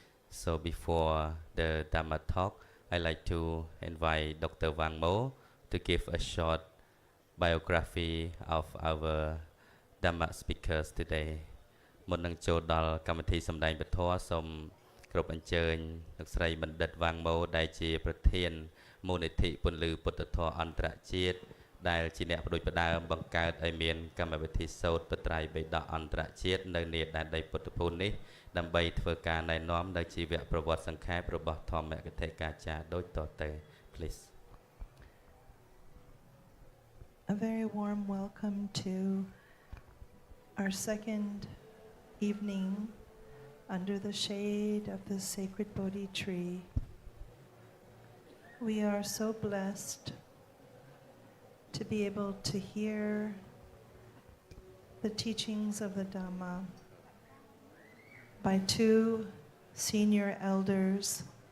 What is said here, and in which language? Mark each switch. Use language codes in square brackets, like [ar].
[en] So before the Dhamma talk, I'd like to invite Dr. Wang Mo to give a short biography of our Dhamma speakers today [km] មុននឹងចូលដល់កម្មវិធីសម្ដែងពធសូមគោរពអញ្ជើញលោកស្រីបណ្ឌិតវ៉ាងម៉ូដែលជាប្រធាន មូលនិធិពន្លឺពុទ្ធធម៌អន្តរជាតិដែលជាអ្នកបដិបត្តិផ្ដើមបង្កើតឲ្យមានកម្មវិធីសូត្របត្រៃបិដកអន្តរជាតិនៅនេដែនដីពុទ្ធភូមិនេះដើម្បីធ្វើការណែនាំនៅជីវប្រវត្តិសង្ខេបរបស់ធម្មកថាកាចារដូចតទៅ [en] please A very warm welcome to our second evening under the shade of the sacred Bodhi tree. We are so blessed to be able to hear the teachings of the Dhamma by two senior elders.